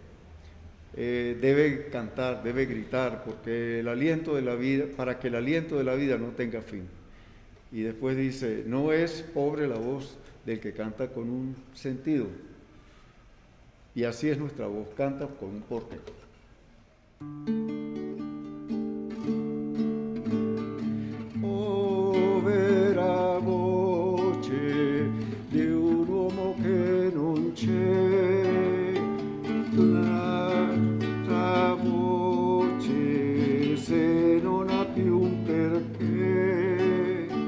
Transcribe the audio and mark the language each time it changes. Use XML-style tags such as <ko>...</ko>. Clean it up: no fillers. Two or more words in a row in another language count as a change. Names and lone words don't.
<es>Debe cantar, debe gritar, porque el aliento de la vida, para que el aliento de la vida no tenga fin. Y después dice, no es pobre la voz del que canta con un sentido. Y así es nuestra voz, canta con un porqué.</es> <it>Povera voce di un uomo che non c'è, l'altra voce se non ha più un perché,</it>